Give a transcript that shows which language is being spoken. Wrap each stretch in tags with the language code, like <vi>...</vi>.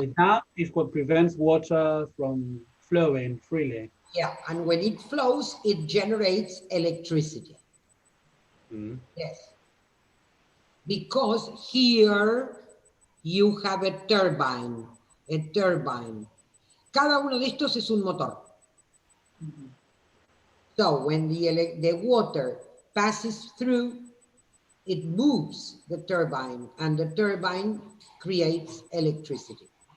<en>the dam is what prevents water from flowing freely. Yeah, and when it flows, it generates electricity. Yes. Because here you have a turbine. A turbine.</en> <es>Cada uno de estos es un motor.</es> <en>So when the water passes through, it moves the turbine, and the turbine creates electricity.</en>